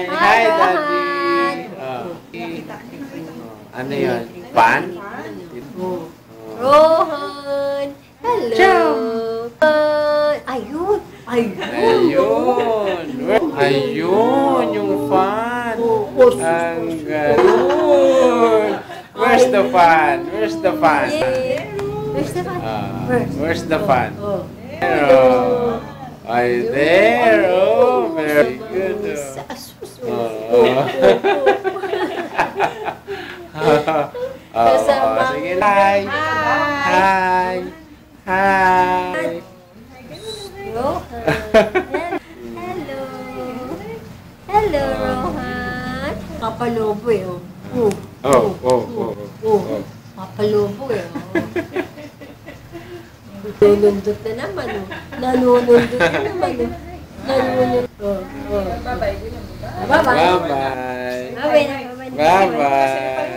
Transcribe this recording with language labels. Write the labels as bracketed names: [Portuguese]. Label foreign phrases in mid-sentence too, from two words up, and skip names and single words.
[English] Hi, Daddy. [Filipino] Ano yun? Pan? [English] Rohan. Hello. [Filipino] Ayun. Ayun. Ayun, yung fan. Ang ganoon. [English] Where's the fan? Where's the fan? Where's the fan? Where's the fan? There. Ay, there. Oh, very good. [Filipino] Sige, hi. [English] Hi. Hi. Rohan. Hello. Hello, Rohan. [Filipino] Kapalobo eh. Kapalobo eh. Nanunundot na naman. Nanunundot na naman. Nanunundot. [English] Bye-bye. Bye-bye. Bye-bye. Bye-bye.